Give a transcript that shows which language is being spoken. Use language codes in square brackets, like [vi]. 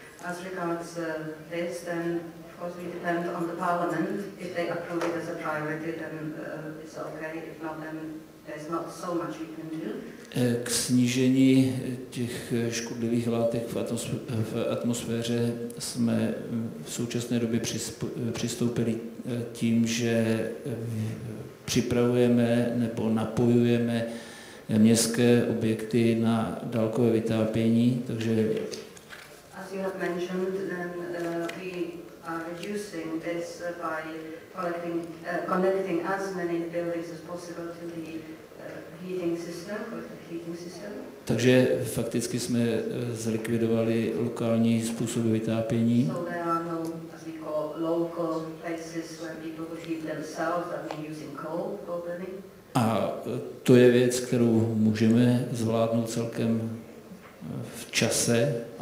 [en] As regards this, then of course we depend on the parliament. If they approve it as a priority, then it's okay. If not, then there's not so much we can do. [cs] K snížení těch škodlivých látek v atmosféře jsme v současné době přistoupili tím, že připravujeme nebo napojujeme městské objekty na dálkové vytápění, takže [en] as you have mentioned, then we are reducing this by connecting as many buildings as possible to the heating system. [cs] Takže fakticky jsme zlikvidovali lokální způsoby vytápění. [en] So there are no, as we call, local places where people would heat themselves, that means using coal burning. [cs] A to je věc, kterou můžeme zvládnout celkem v čase.